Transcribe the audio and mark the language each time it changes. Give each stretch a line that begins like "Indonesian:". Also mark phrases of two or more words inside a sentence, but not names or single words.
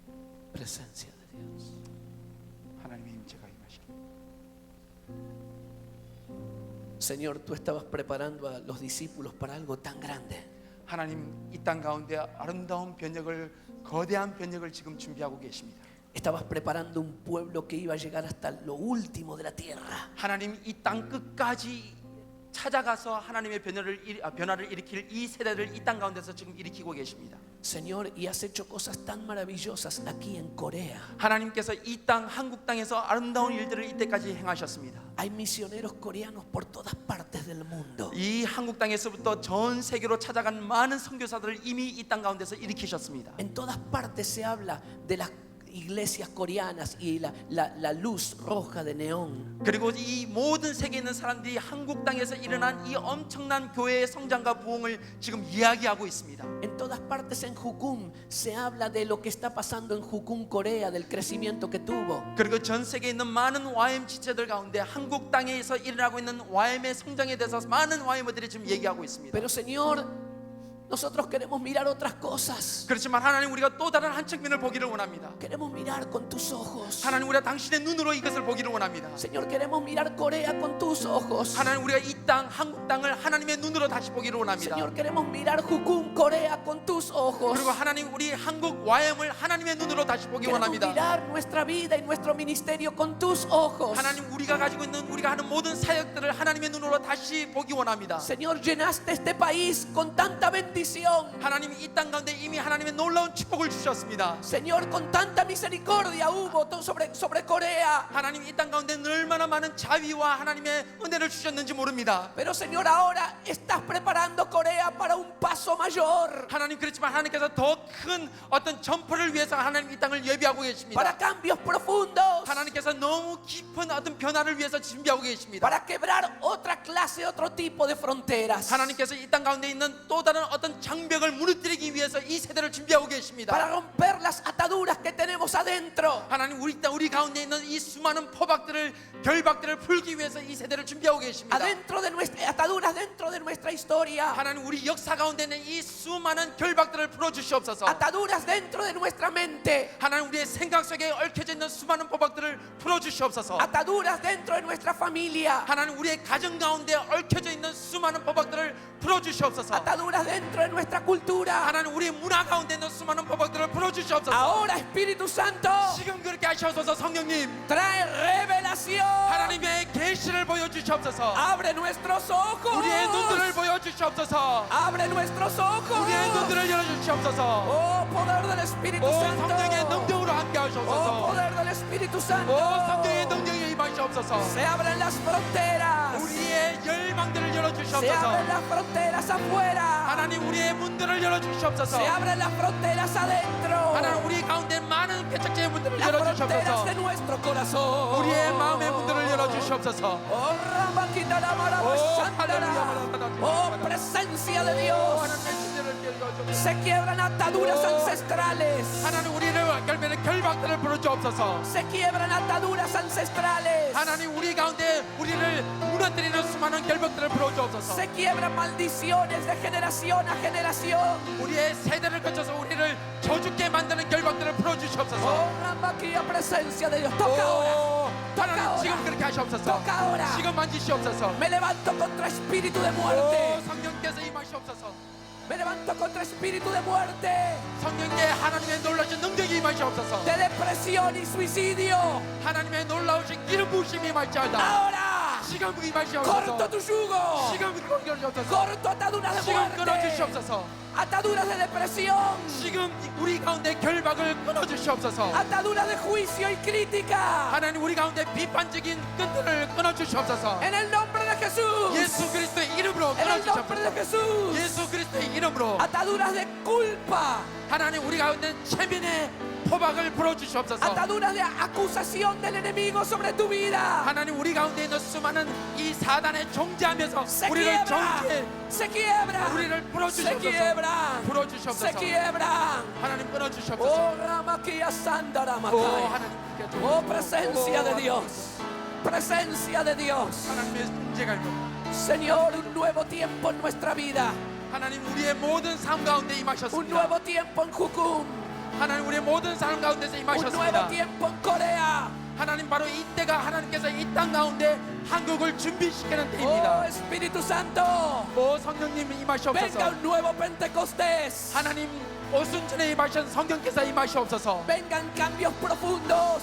Spanish: Presencia de Dios.
Korean: 하나님의 임재가 임하시길.
Spanish: Señor, tú estabas preparando a los discípulos para algo tan grande.
Korean: 하나님 이 땅 가운데 아름다운 변혁을 거대한 변혁을 지금 준비하고 계십니다.
Spanish: Estabas preparando un pueblo que iba a llegar hasta lo último de la tierra.
Korean: 하나님 이 땅 끝까지 찾아가서 하나님의 변화를 일으킬 이 세대를 이 땅 가운데서 지금 일으키고 계십니다.
Spanish: Señor, y has hecho cosas tan maravillosas aquí en Corea.
Korean: 하나님께서 이 땅 한국 땅에서 아름다운 일들을 이때까지 행하셨습니다.
Spanish: Hay misioneros coreanos por todas partes del mundo.
Korean: 이 한국 땅에서부터 전 세계로 찾아간 많은 선교사들을 이미 이 땅 가운데서 일으키셨습니다.
Spanish: En todas partes se habla de las iglesias coreanas y la luz roja de neón.
Korean: 그리고 이 모든 세계에 있는 사람들이 한국 땅에서 일어난 이 엄청난 교회의 성장과 부흥을 지금 이야기하고 있습니다.
Spanish: En todas partes en Jukum se habla de lo que está pasando en Jukum, Corea, del crecimiento que tuvo.
Korean: 그리고 전 세계에 있는 많은 YM 지체들 가운데 한국 땅에서 일어나고 있는 YM의 성장에 대해서 많은 YM들이 지금 얘기하고 있습니다.
Spanish: Pero Señor, nosotros queremos mirar otras cosas.
Korean: 그렇지만 하나님 우리가 또 다른 한 측면을 보기를 원합니다.
Spanish: Queremos mirar con tus ojos.
Korean: 하나님 우리가 당신의 눈으로 이것을 보기를 원합니다.
Spanish: Señor, queremos mirar Corea con tus ojos.
Korean: 하나님 우리가 이 땅 한국 땅을 하나님의 눈으로 다시 보기를 원합니다.
Spanish: Señor, queremos mirar Jukum, Corea con tus ojos.
Korean: 그리고 하나님 우리 한국 YM을 하나님의 눈으로 다시 보기
Spanish: Queremos
Korean: 원합니다.
Spanish: mirar nuestra vida y nuestro ministerio con tus ojos.
Korean: 하나님 우리가 가지고 있는 우리가 하는 모든 사역들을 하나님의 눈으로 다시 보기 원합니다.
Spanish: Señor, llenaste este país con tanta bendición.
Korean: 하나님 이 땅 가운데 이미 하나님의 놀라운 축복을 주셨습니다.
Spanish: Señor, con tanta misericordia hubo sobre Corea.
Korean: 하나님 이 땅 가운데 얼마나 많은 자비와 하나님의 은혜를 주셨는지 모릅니다.
Spanish: Pero Señor, ahora estás preparando Corea para un paso mayor.
Korean: 하나님 그렇지만 하나님께서 더 큰 어떤 점포를 위해서 하나님 이 땅을 예비하고 계십니다.
Spanish: Para cambios profundos.
Korean: 하나님께서 너무 깊은 어떤 변화를 위해서 준비하고 계십니다.
Spanish: Para quebrar otra clase, otro tipo de fronteras.
Korean: 하나님께서 이 땅 가운데 있는 또 다른 어떤 장벽을 무너뜨리기 위해서 이 세대를 준비하고 계십니다.
Spanish: Para romper las ataduras que tenemos adentro.
Korean: 하나님 우리 가운데 있는 이 수많은 포박들을 결박들을 풀기 위해서 이 세대를 준비하고 계십니다.
Spanish: Adentro de nuestra ataduras dentro de nuestra historia.
Korean: 하나님 우리 역사 가운데 있는 이 수많은 결박들을 풀어 주시옵소서.
Spanish: Ataduras dentro de nuestra mente.
Korean: 하나님 우리의 생각 속에 얽혀져 있는 수많은 포박들을 풀어 주시옵소서.
Spanish: Ataduras dentro de nuestra familia.
Korean: 하나님 우리의 가정 가운데 얽혀져 있는 수많은 포박들을 풀어 주시옵소서.
Spanish: Ataduras dentro de nuestra cultura.
Korean: 하나님 우리의 문화 가운데 있는 수많은 포박들을 풀어 주시옵소서.
Spanish: Ahora, Espíritu Santo,
Korean: 지금 그렇게 하시옵소서. 성령님
Spanish: trae revelación.
Korean: 하나님의 계시를 보여 주시옵소서.
Spanish: Abre nuestros ojos.
Korean: 우리의 눈들을 보여 주시옵소서.
Spanish: Abre nuestros ojos.
Korean: 우리의 눈들을 열어 주시옵소서.
Spanish: Oh, poder del Espíritu 오 Santo.
Korean: 성령의 능력으로 함께 Oh, 하시옵소서.
Spanish: poder del Espíritu 오 Santo.
Korean: 성령의 능력에 임하시옵소서.
Spanish: Se abren las fronteras.
Korean: 우리의 열망들을 열어
Spanish: Se
Korean: 주시옵소서.
Spanish: abren las fronteras afuera.
Korean: 하나님 우리의 문들을 열어 주시옵소서.
Spanish: Se abren las fronteras adentro.
Korean: 하나님 우리 가운데 많은 개척자의 문들을
Spanish: Las
Korean: 열어
Spanish: fronteras
Korean: 주시옵소서.
Spanish: de nuestro corazón.
Korean: 우리의 마음의 문들을 열어 주시옵소서. Oh, Ramakita la Marabashandara.
Spanish: Oh, presencia de Dios.
Korean: 하나님의 진리를 열어 주옵소서.
Spanish: Se quiebran ataduras ancestrales.
Korean: 하나님 우리를 결면에 결박들을 풀어 주옵소서.
Spanish: Se quiebran ataduras ancestrales.
Korean: 하나님 우리 가운데 우리를 무너뜨리는 수많은 결박들을 풀어 주옵소서.
Spanish: Se quiebran maldiciones de generación a generación.
Korean: 우리의 세대를 거쳐서 우리를 저주게 만드는 결박들을 풀어 주시옵소서.
Spanish: Oh, Ramakia, presencia de Dios. Toca ahora. 오, Toca
Korean: 하나님
Spanish: ahora.
Korean: 지금 그렇게 하시옵소서.
Spanish: Toca ahora.
Korean: 지금 만지시옵소서.
Spanish: Me levanto contra espíritu de 오, muerte.
Korean: 성령께서 임하시옵소서.
Spanish: Me levanto contra espíritu de muerte.
Korean: 성령의 하나님의 놀라신 능력이 임하시옵소서.
Spanish: De depresión y suicidio.
Korean: 하나님의 놀라우신 기름 부으심이 임하시옵소서.
Spanish: Ahora.
Korean: 지금
Spanish: Corto
Korean: 임하시옵소서.
Spanish: tu yugo.
Korean: 지금 끊어주시옵소서.
Spanish: Corto ataduras de
Korean: 지금
Spanish: muerte.
Korean: 끊어주시옵소서.
Spanish: Ataduras de depresión.
Korean: 지금 우리 가운데 결박을 끊어주시옵소서.
Spanish: Ataduras de juicio y crítica.
Korean: 하나님 우리 가운데 비판적인 끈들을 끊어주시옵소서.
Spanish: En el nombre de Jesús.
Korean: 예수 그리스도의 이름으로
Spanish: En el nombre de
Korean: 끊어주시옵소서.
Spanish: Jesús.
Korean: 예수 그리스도의 이름으로
Spanish: Ataduras de culpa.
Korean: 하나님 우리 가운데 체면의 포박을 풀어주시옵소서.
Spanish: Ataduras de acusación del enemigo sobre tu vida.
Korean: 하나님 우리 가운데 있는 수많은 이 사단에 정죄하면서
Spanish: Se
Korean: 우리를
Spanish: quiebra.
Korean: 정죄
Spanish: Se quiebra.
Korean: 우리를
Spanish: Se
Korean: 풀어주시옵소서.
Spanish: quiebran. Se
Korean: 풀어주시옵소서.
Spanish: quiebran.
Korean: 하나님 끊어주시옵소서. Oh, Ramakia Sandara 오 Makaya. 하나님
Spanish: Oh, presencia de Dios. Presencia de Dios.
Korean: 하나님의 존재가 있고
Spanish: Señor, un nuevo tiempo en nuestra vida.
Korean: 하나님 우리의 모든 삶 가운데
Spanish: Un
Korean: 임하셨습니다.
Spanish: nuevo tiempo en Jukum.
Korean: 하나님 우리의 모든 삶 가운데서
Spanish: Un nuevo
Korean: 임하셨습니다.
Spanish: tiempo en Corea.
Korean: 하나님 바로 이때가 하나님께서 이 땅 가운데 한국을 준비시키는 Oh 때입니다.
Spanish: Espíritu Santo,
Korean: 오 성령님
Spanish: venga
Korean: 임하시옵소서.
Spanish: un nuevo Pentecostés.
Korean: 하나님 오순절에 임하신 성령께서 임하시옵소서.
Spanish: Vengan cambios profundos